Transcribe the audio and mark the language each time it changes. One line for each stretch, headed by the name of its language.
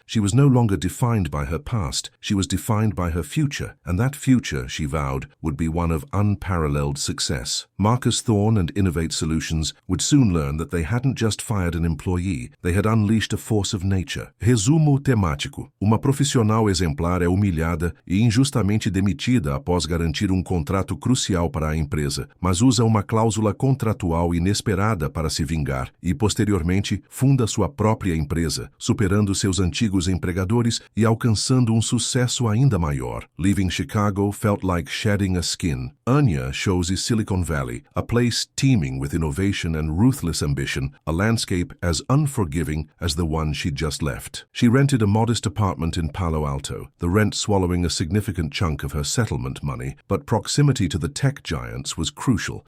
English: She was no longer defined by her past. She was defined by her future, and that future, she vowed, would be one of unparalleled success. Marcus Thorne and Innovate Solutions would soon learn that they hadn't just fired an employee, they had unleashed a force of nature.
Portuguese: Resumo temático. Uma profissional exemplar é humilhada e injustamente demitida após garantir contrato crucial para a empresa, mas usa uma cláusula contratual inesperada para se vingar e, posteriormente, funda sua própria empresa, superando seus antigos empregadores e alcançando sucesso ainda maior.
English: Leaving Chicago felt like shedding a skin. Anya chose Silicon Valley, a place teeming with innovation and ruthless ambition, a landscape as unforgiving as the one she'd just left. She rented a modest apartment in Palo Alto, the rent swallowing a significant chunk of her settlement money, but proximity to the tech giants was crucial.